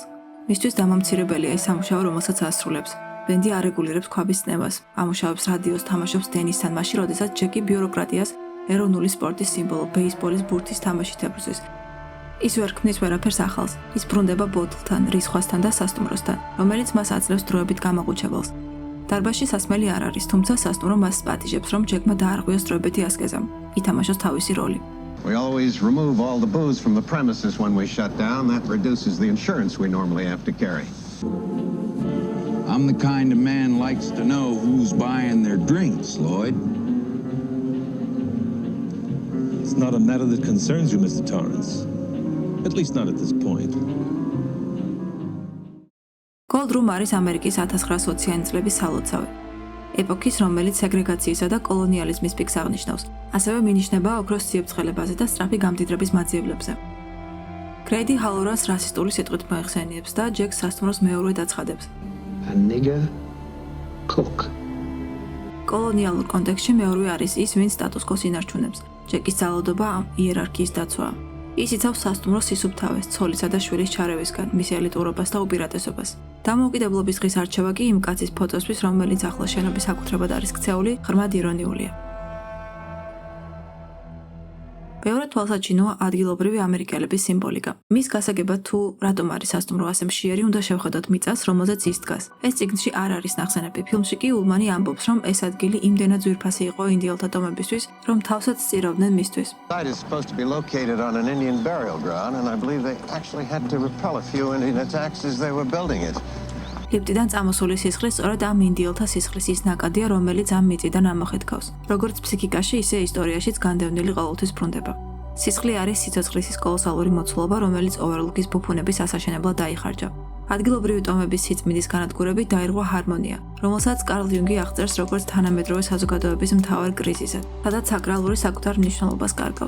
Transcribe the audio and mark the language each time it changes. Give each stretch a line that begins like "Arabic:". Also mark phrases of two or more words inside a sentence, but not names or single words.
Georgian: მისთვის დამამცირებელია ის სამუშაო, რომელსაც ასრულებს. ბენდი არეგულირებს ქვაბის წნევას, ამუშავებს რადიოს, თამაშობს ტენისთან, მაშინ როდესაც ჯეკი ბიუროკრატიას, ეროვნული სპორტის სიმბოლო, ბეისბოლის ბურთის თამაშით ებრძვის. ის ვერ ქმნის ვერაფერს ახალს, ის ბრუნდება ბოთლთან, რისხვასთან და სასტუმროსთან, რომელიც მას აძლევს დროებით გამაყუჩებელს. დარბაზში სასმელი არ არის, თუმცა სასტუმრო მას პატიჟებს, რომ ჯეკმა დაარღვიოს დროებითი ასკეზა, ითამაშოს თავისი როლი.
English: We always remove all the booze from the premises when we shut down. That reduces the insurance we normally have to carry. I'm the kind of man likes to know who's buying their drinks, Lloyd. It's not a matter that concerns you, Mr. Torrance. At least not at this point.
Georgian: Cold Room არის ამერიკის 1920-იანი წლების სალოცავი. ეპოქის, რომელიც სეგრეგაციისა და კოლონიალიზმის პიკს აღნიშნავს. ასევე მინიშნება ოქროს ციებ-ცხელებაზე და სწრაფი გამდიდრების მაძიებლებზე. კრეიდი ჰალორას რასისტული სიტყვით მოეხსენიებს და ჯეკს სასტუმროს მეორედ აცხადებს.
English: A nigger cook.
Georgian: კოლონიალურ კონტექსტში მეორე არის ის, ვინც სტატუს-კვოს ინარჩუნებს. ჯეკის ძალადობა იერარქიის დაცვაა. ის იცავს სასტუმროს სისუფთავეს, ცოლისა და შვილის ჩარევისგან, მის ელიტურობას და უპირატესობას. დამოუკიდებლობის დღის არჩევა კი იმ კაცის ფოტოსთვის, რომელიც ახლა შენობის საკუთრებად არის ქცეული, ღრმად ირონიულია. ბევრად თვალსაჩინოა ადგილობრივი ამერიკელების სიმბოლიკა. მის გასაგებად თუ რატომ არის სასტუმრო ასე მშიერი, უნდა შევხედოთ მიწას, რომელზეც ის დგას. ეს წიგნში არ არის ნახსენები. ფილმში კი ულმანი ამბობს, რომ ეს ადგილი იმდენად ძვირფასი იყო ინდიელთა ტომებისთვის, რომ თავსაც სწირავდნენ მისთვის. The site is supposed to be located on an Indian burial ground, and I believe they actually had to repel a few Indian attacks as they were building it. ლიფტიდან წამოსული სისხლი სწორედ ამ ინდიელთა სისხლის ის ნაკადია, რომელიც ამ მიწიდან ამოხეთქავს. როგორც ფსიქიკაში, ისე ისტორიაშიც განდევნილი ყოველთვის ბრუნდება. სისხლი არის სიცოცხლის კოლოსალური მოცულობა, რომელიც ოვერლუკის ბუფუნების ასაშენებლად დაიხარჯა. ადგილობრივი ტომების სიწმინდის განადგურებით დაირღვა ჰარმონია, რომელსაც კარლ იუნგი აღწერს როგორც თანამედროვე საზოგადოების მთავარ კრიზისად, სადაც საკრალური საკუთარ მნიშვნელობას კარგავს.